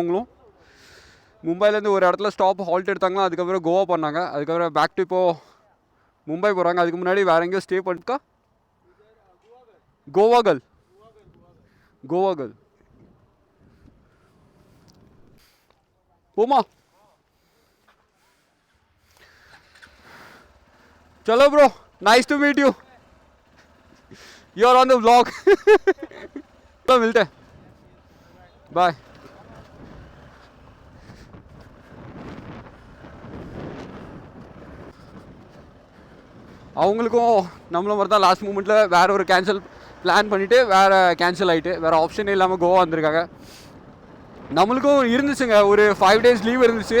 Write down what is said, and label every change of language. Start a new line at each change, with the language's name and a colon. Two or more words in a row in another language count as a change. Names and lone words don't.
Tamil: அவங்களும் மும்பைலேருந்து ஒரு இடத்துல
English: stop halt
Tamil: எடுத்தாங்களா, அதுக்கப்புறம் கோவா பண்ணாங்க. அதுக்கப்புறம்
English: back to
Tamil: இப்போது மும்பை போகிறாங்க. அதுக்கு முன்னாடி வேறு எங்கேயோ ஸ்டே பண்ணிக்கா. கோவாகல் போமா.
English: चलो bro, nice to meet you, you are on the vlog.
Hindi: तो मिलते हैं, बाय.
Tamil: அவங்களுக்கும் நம்மள மாதிரி தான்
English: last momentil
Tamil: வேறு ஒரு
English: cancel plan
Tamil: பண்ணிவிட்டு வேறு கேன்சல் ஆகிட்டு வேறு ஆப்ஷனே இல்லாமல் கோவா வந்திருக்காங்க. நம்மளுக்கும் இருந்துச்சுங்க, ஒரு 5
English: days leave
Tamil: இருந்துச்சு.